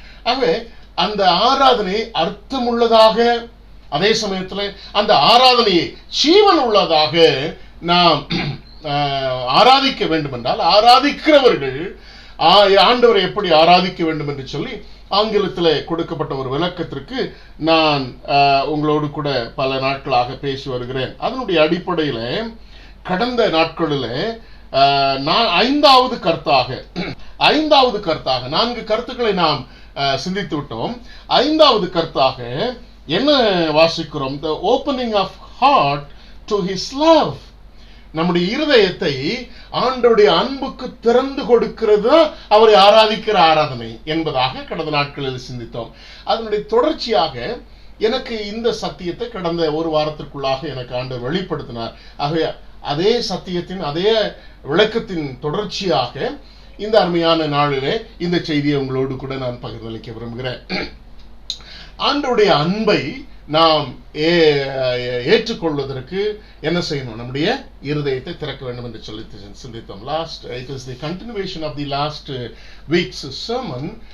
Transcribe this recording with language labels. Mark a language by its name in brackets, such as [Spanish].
[Tamil] ஆகவே அந்த ஆராதனை அர்த்தமுள்ளதாக, அதே சமயத்தில் அந்த ஆராதனையை ஜீவன் உள்ளதாக நாம் ஆராதிக்க வேண்டும் என்றால் ஆராதிக்கிறவர்கள் ஆண்டவரை எப்படி ஆராதிக்க வேண்டும் என்று சொல்லி ஆங்கிலத்தில் கொடுக்கப்பட்ட ஒரு விளக்கத்திற்கு நான் உங்களோடு கூட பல நாட்களாக பேசி வருகிறேன். அதனுடைய அடிப்படையில் கடந்த நாட்களில் நான் ஐந்தாவது கருத்தாக 4 கருத்துக்களை நாம் சிந்தித்து விட்டோம். 5வது கருத்தாக என்ன வாசிக்கிறோம்? [English] The opening of heart to his love. [Tamil] நம்முடைய இருதயத்தை ஆண்டவருடைய அன்புக்கு திறந்து கொடுக்கிறது அவரை ஆராதிக்கிற ஆராதனை என்பதாக கடந்த நாட்களில் சிந்தித்தோம். அதனுடைய தொடர்ச்சியாக எனக்கு இந்த சத்தியத்தை கடந்த ஒரு வாரத்திற்குள்ளாக எனக்கு ஆண்டவர் வெளிப்படுத்தினார். ஆகவே அதே சத்தியத்தின் அதே விளக்கத்தின் தொடர்ச்சியாக இந்த அருமையான நாளிலே இந்த செய்தியை உங்களோடு கூட நான் பகிர்ந்தளிக்க விரும்புகிறேன். ஆண்டவருடைய அன்பை நாம் ஏற்றுக்கொள்வதற்கு என்ன செய்யணும்? நம்முடைய இருதயத்தை திறக்க வேண்டும் என்று சொல்லி சிந்தித்தோம். [English] It is the continuation of the last week's sermon.